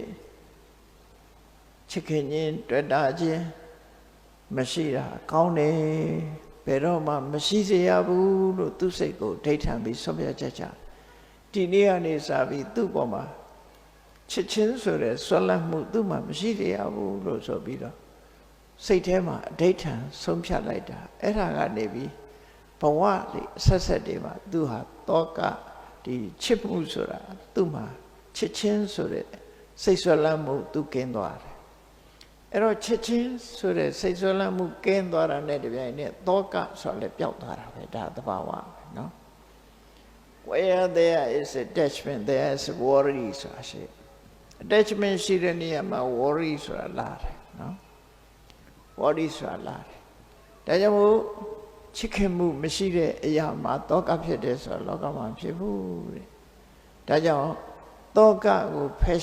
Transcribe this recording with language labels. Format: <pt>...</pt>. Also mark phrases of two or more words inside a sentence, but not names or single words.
<my>ချစ်ခင်ခြင်းတွေ့တာခြင်းမရှိတာကောင်းတယ်ဘယ်တော့မှမရှိစေရဘူးလို့သူစိတ်ကိုဒိဋ္ဌံပြီးဆုံးဖြတ်ချက်ချဒီနေ့ကနေစပြီးသူ့ပေါ်မှာချစ်ချင်းဆိုတဲ့ဆွဲလန်းမှုသူ့မှာမရှိတရားဘူးလို့ဆိုပြီးတော့စိတ်ထဲမှာအဋိဋ္ဌံဆုံးဖြတ်လိုက်တာအဲ့ဒါကနေပြီးဘဝလေးဆက်ဆက်တွေမှာသူ ဟာတောကဒီချစ်မှုဆိုတာသူ့မှာချစ်ချင်းဆိုတဲ့စိတ်ဆွဲလန်းမှုသူကင်းသွားတယ်အဲ့တော့ချစ်ချင်းဆိုတဲ့စိတ်ဆွဲလန်းမှုကင်းသွားတာနဲ့တပြိုင်နက်တောကဆိုလည်းပျောက်သွား တာပဲဒါသဘာဝပဲနော်</my> <en>Where there is attachment there is worry</en> <my>ဆိုတာရှိ attachment ရှိတဲ့နေရာမှာ worry ဆိုတာလာတယ်နော် worry ဆိုတာလာတယ်ဒါကြောင့်မို့ချစ် ခင်မှုမရှိတဲ့အရာမှာတောကဖြစ်တယ်ဆိုတော့လောကမှာဖြစ်ဘူးတဲ့ဒါကြောင့်တောကကိုဖယ်</my>